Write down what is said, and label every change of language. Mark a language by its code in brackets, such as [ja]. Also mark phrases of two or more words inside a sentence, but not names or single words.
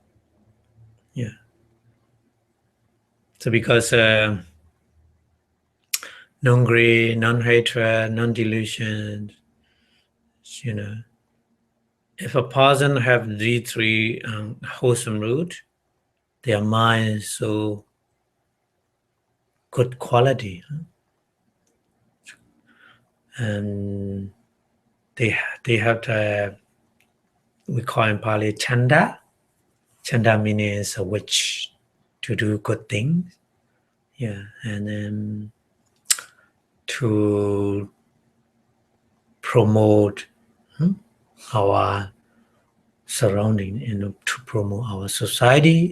[en] So because non-greed, non-hatred, non-delusion, if a person have these 3 wholesome root, their mind is so good quality, and they have the, we call in Pali chanda. Chanda means a wish to do good things, and then to promote our surrounding and to promote our society.